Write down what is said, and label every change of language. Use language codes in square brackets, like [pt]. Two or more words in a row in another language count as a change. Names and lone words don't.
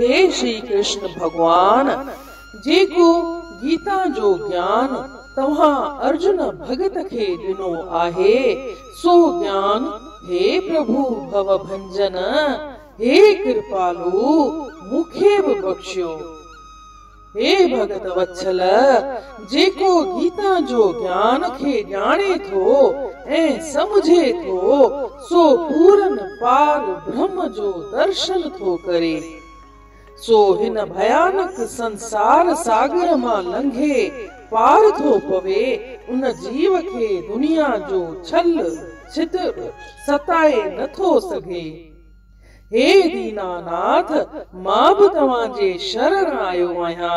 [sd] श्री कृष्ण भगवान जेको गीता जो ज्ञान तव्हां अर्जुन भगत खे ॾिनो आहे, सो ज्ञान हे प्रभु भव भंजन, हे कृपालु मूंखे बि बख्शियो। हे भगत वत्सल, जेको गीता जो ज्ञान खे ॼाणे थो ऐं समझे थो, सो पूरन पार ब्रह्म जो दर्शन थो करे। सो हिन भयानक संसार सागर मां लंघे पार थो पवे, उन जीव खे दुनिया जो छल छितर सताए नथो सघे। हे दीनानाथ, मां बि तव्हांजे शरण आयो आहियां।